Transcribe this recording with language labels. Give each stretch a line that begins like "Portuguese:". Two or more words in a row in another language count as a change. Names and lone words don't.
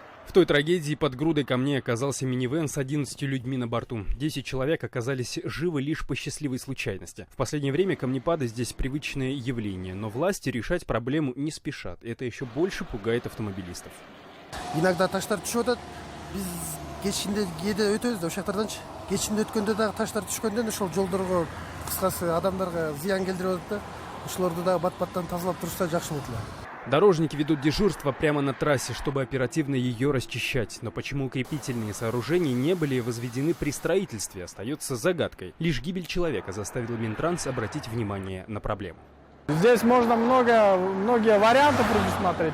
Russian: В той трагедии под грудой камней оказался минивэн с 11 людьми на борту. 10 человек оказались живы лишь по счастливой случайности. В последнее время камнепады здесь привычное явление, но власти решать проблему не спешат. Это еще больше пугает автомобилистов.
Kyrgyz: Иногда таштар түшөтөт. Биз кечинде кээде өтөбүз да ошактарданчы. Кечинде өткөндө дагы таштар түшкөндөн ошол жолдорго кыскасы адамдарга зыян келдирип атат да. Ошолорду дагы бат-баттан тазалап турушса жакшы болот эле.
Russian: Дорожники ведут дежурство прямо на трассе, чтобы оперативно ее расчищать. Но почему укрепительные сооружения не были возведены при строительстве, остается загадкой. Лишь гибель человека заставила Минтранс обратить внимание на проблему. Здесь можно многие варианты предусмотреть.